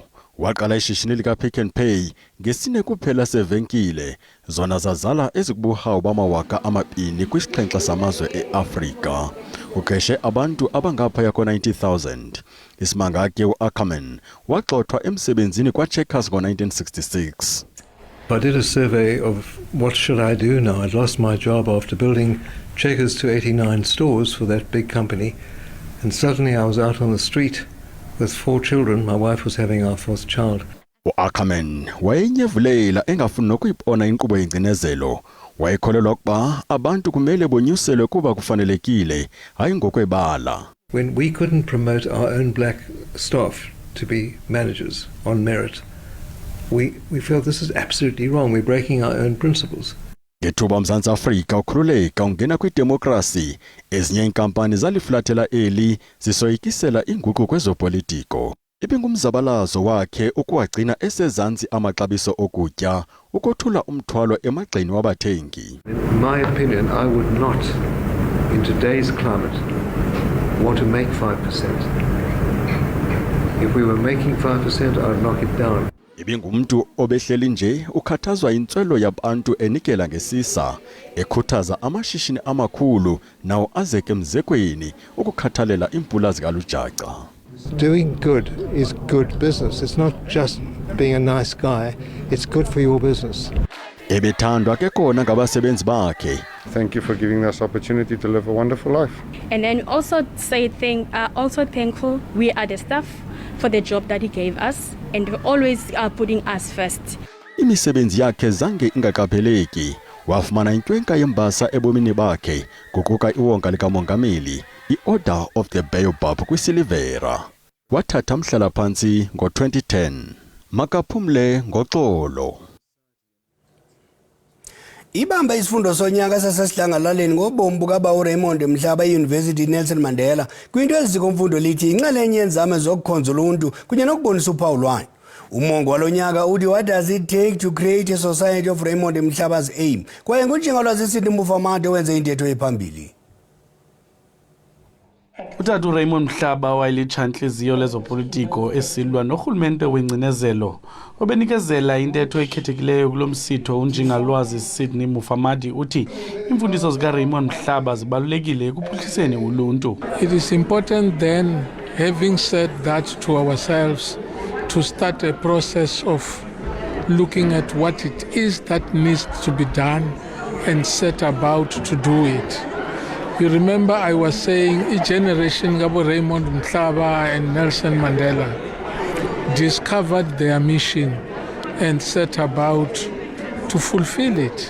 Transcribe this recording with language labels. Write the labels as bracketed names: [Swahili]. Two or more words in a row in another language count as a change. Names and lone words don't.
[Xhosa] Waqala ishishini likaPick n Pay ngesine kuphela sevenkile zona zazala ezikubuhawu bamawaka amabini kwisixhenxe samazwe eAfrika. Uqeshe abantu abangaphaya ko-90,000. Isimanga ke uAckerman waxothwa emsebenzini kwaCheckers ngo-1966. [English] I did a survey of what should I do now. I'd lost my job after building Checkers to 89 stores for that big company, and suddenly I was out on the street with 4 children. My wife was having our 4th child. [Xhosa] uAckerman wayenyevulela engafuni nokuyibona inkqubo yengcinezelo. Wayekholelwa ukuba abantu kumele bonyuselwe kuba kufanelekile hayi ngokwebala. [English] When we couldn't promote our own black staff to be managers on merit, we felt this is absolutely wrong. We're breaking our own principles. [Xhosa] Ngethuba uMzantsi Afrika ukhululeka ungena kwidemokrasi, ezinye inkampani zaliflathela eli zisoyikisela inguquko kwezopolitiko. Ibingumzabalazo wakhe ukuwagcina esezantsi amaxabiso okutya ukothula umthwalo emagxeni wabathengi. [English] In my opinion, I would not, in today's climate, want to make 5%. If we were making 5%, I'd knock it down. [Xhosa] Ibingumntu obehleli nje ukhathazwa intswelo yabantu enikela ngesisa, ekhuthaza amashishini amakhulu nawo azeke mzekweni ukukhathalela impula zikalujaca. [English] Doing good is good business. It's not just being a nice guy, it's good for your business. [Xhosa] Ebethandwa ke kona ngabasebenzi bakhe. [English] Thank you for giving us opportunity to live a wonderful life. And then also also thankful we are the staff for the job that he gave us, and we always are putting us first. [Xhosa] Imisebenzi yakhe zange ingaqapheleki. Wafumana intwenka yembasa ebomini bakhe kuquka iwonga likamongameli, i-Order of the Baobab kwisilivera. Wathatha umhlala phansi ngo-2010. Makaphumle ngoxolo. Ibamba isifundo sonyaka sasesidlangalaleni ngobomi bukaba uRaymond Mhlaba eUniversity Nelson Mandela kwinto ezikomfundo lithi inxalenye yenzame zokukhonza uluntu kunye nokubonisa uphawu lwayo. Umongo walonyaka uthi [English] what does it take to create a society of Raymond Mhlaba's aim? [Xhosa] Kwaye ngunjingalwazi sithi Ukufumana wenze intetho ephambili. Utata uRaymond Mhlaba wayelitshantliziyo lezopolitiko esilwa norhulumente wengcinezelo obenikezela intetho ekhethekileyo kulomsitho unjingalwazi Sydney Mufamadi uthi imfundiso zikaRaymond Mhlaba zibalulekile ekuphuhliseni uluntu. [English] It is important then, having said that to ourselves, to start a process of looking at what it is that needs to be done and set about to do it. You remember I was saying a generation Gabo Raymond Mhlaba and Nelson Mandela discovered their mission and set about to fulfill it.